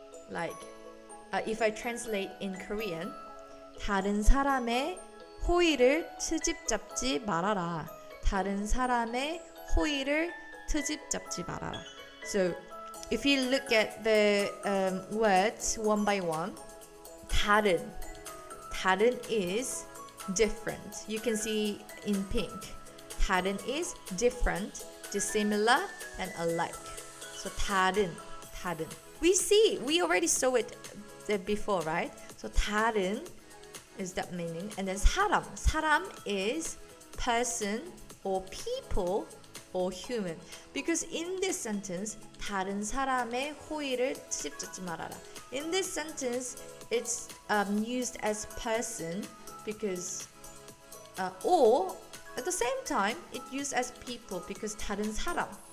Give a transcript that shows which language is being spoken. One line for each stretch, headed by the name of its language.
English: Like if I translate in Korean,
Korean: 다른 사람의 호의를 트집 잡지 말아라. 다른 사람의 호의를 트집 잡지 말아라.
English: So if you look at the words one by one, 다른 is different. You can see in pink. 다른 is different, dissimilar, and alike. So 다른. We already saw it before, right? So 다른 is that meaning, and then 사람 is person or people or human. Because in this sentence,
Korean: 다른 사람의 호의를 트집잡지 말아라.
English: In this sentence, it's used as person because, or at the same time, it used as people because 다른 사람.